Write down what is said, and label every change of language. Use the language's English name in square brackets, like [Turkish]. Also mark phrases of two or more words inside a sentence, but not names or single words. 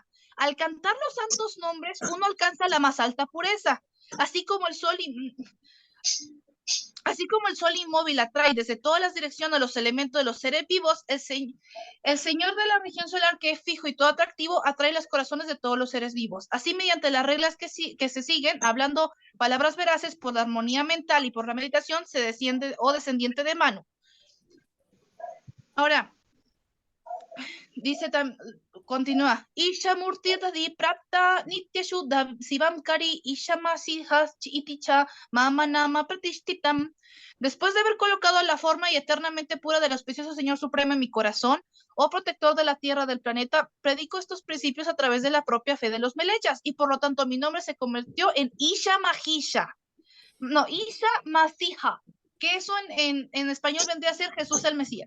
[Spanish] Al cantar los santos nombres, uno alcanza la más alta pureza, así como el sol inmóvil atrae desde todas las direcciones a los elementos de los seres vivos, el Señor de la región solar, que es fijo y todo atractivo, atrae los corazones de todos los seres vivos. Así, mediante las reglas que se siguen, hablando palabras veraces por la armonía mental y por la meditación, se desciende o descendiente de mano. Ahora, dice, continúa, [Sanskrit] Isha Murtirta di Prapta Nitya Shuddha Sivamkari Isha Masihas Iticha Mama Nama Pratishtitam. [Spanish] Después de haber colocado la forma y eternamente pura del auspicioso Señor Supremo en mi corazón, oh protector de la tierra del planeta, predico estos principios a través de la propia fe de los melechas, y por lo tanto mi nombre se convirtió en Isha Mahisha. No, Isha Masija, que eso en español vendría a ser Jesús el Mesías.